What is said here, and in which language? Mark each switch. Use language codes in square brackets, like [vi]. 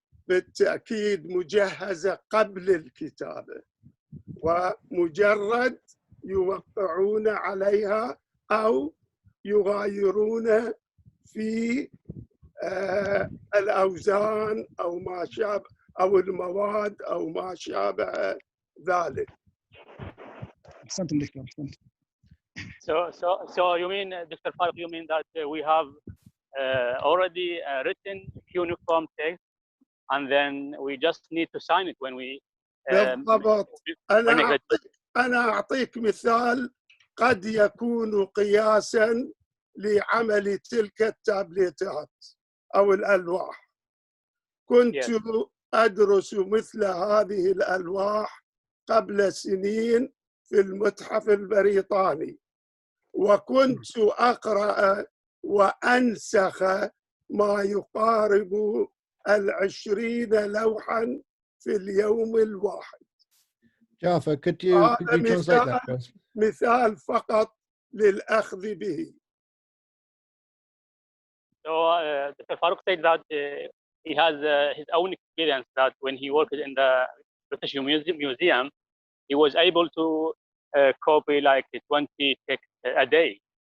[ar] بالتاكيد مجهزه قبل الكتابه، ومجرد يوقعون عليها او يغايرون في الأوزان أو ما شابه أو المواد أو ما شابه ذلك. أحسنتم دكتور، أحسنتم. [en] So you mean, Dr. Farq, you mean that we have already written uniform text and then we just need to sign it when we [ar] بالضبط. أنا أعطيك مثال قد يكون قياساً لعمل تلك التابليتات أو الألواح. كنت أدرس مثل هذه الألواح قبل سنين في المتحف البريطاني، وكنت أقرأ وأنسخ ما يقارب 20 لوحاً في اليوم الواحد. [en] Jaffa, could you translate that for us? [ar] مثال فقط للأخذ به. [en] So Dr. Farq said that he has his own experience that when he worked in the British Museum, he was able to copy like 20 texts a day.